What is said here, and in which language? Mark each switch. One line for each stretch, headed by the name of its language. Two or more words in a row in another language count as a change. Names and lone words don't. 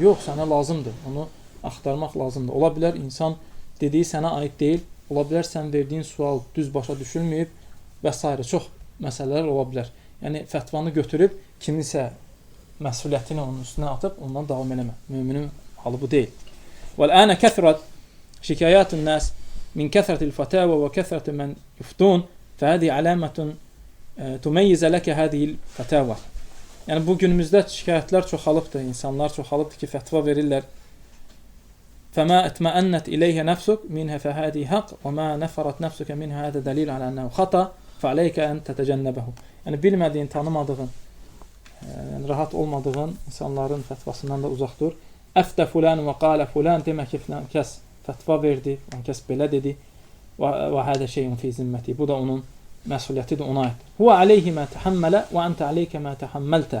Azerbaijani: Yox, sənə lazımdır. Onu axtarmaq lazımdır. Ola bilər insan dediyi sənə aid deyil. Ola bilər sən verdiyin sual düz başa düşülməyib və s. Çox məsələlər ola bilər. Yəni fətvanı götürüb kiminsə məsuliyyətini onun üstünə atıb ondan davam eləmə. Müminin halı bu deyil.
Arabic: وَالْآنَ كَثْرَتْ شِكَيَاتُ النَّاسِ مِنْ كَثْرَةِ الْفَتَاوَى وَكَثْرَةِ مَنْ يُفْتُونَ فهذه علامة تميز لك هذه الفتاوى.
Azerbaijani: Yəni bu günümüzdə şikayətlər çoxalıbdır, insanlar çoxalıbdır ki, fətva verirlər.
Arabic: فَمَا اطْمَأَنَّتْ إِلَيْهَ نَفْسُكَ مِنْهَا فَهَذِهِ حَقٌّ وَمَا نَفَرَتْ نَفْسُكَ مِنْهَا هَذَا دَلِيلٌ عَلَى أَنَّهُ خَطَأٌ فَعَلَيْكَ أَنْ تَتَجَنَّبَهُ.
Azerbaijani: Yəni bilmədiyin, tanımadığın, rahat olmadığın insanların fətvasından da uzaq dur.
Arabic: أفتى فلان وقال فلان,
Azerbaijani: demək ki, filan kəs fətva verdi, filan kəs belə dedi.
Arabic: وهذا شيء في ذمته.
Azerbaijani: Bu da onun məsuliyyətidir, ona aiddir.
Arabic: هو عليه ما تحمل وأنت عليك ما تحملت.